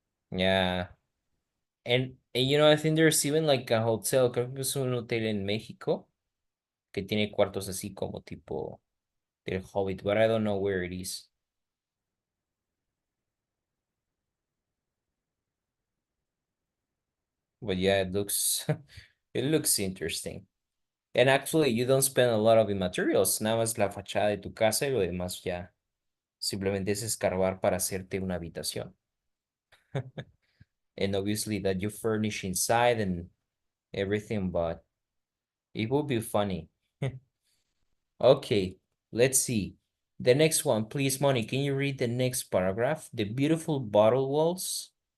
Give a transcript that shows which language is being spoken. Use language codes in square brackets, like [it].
[en] Yeah. And you know, I think there's even like a hotel, [es] creo que es un hotel en México que tiene cuartos así como tipo del Hobbit, [en] but I don't know where it is. But yeah, it looks it looks interesting. And actually, you don't spend a lot of the materials, [es] nada más la fachada de tu casa y lo demás ya simplemente es escarbar para hacerte una habitación. [en] And obviously that you furnish inside and everything, but it would be funny. Okay, let's see. The next one, please, Moni, can you read the next paragraph? The beautiful bottle walls.